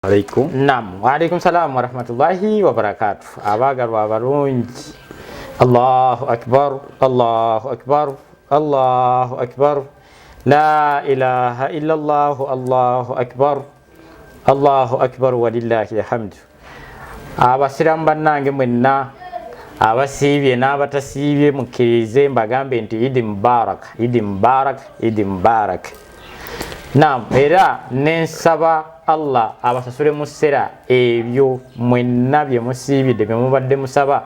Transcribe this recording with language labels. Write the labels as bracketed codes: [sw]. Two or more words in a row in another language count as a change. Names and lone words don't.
[ar] Alaikum. نعم، وعليكم السلام ورحمة الله وبركاته. [lg] Abagalwa abalungi. [ar] الله أكبر، الله أكبر، الله أكبر. لا إله إلا الله، الله أكبر. الله أكبر ولله الحمد. [lg] Abasiramu bannange mwenna abasiibye n'abatasiibye mukkirize mbagambe nti [ar] عيد مبارك, عيد مبارك, عيد مبارك. [lg] Naam, era nensaba Allah abasasule musera ebyo mwenna bye musiibidde bye mubadde musaba.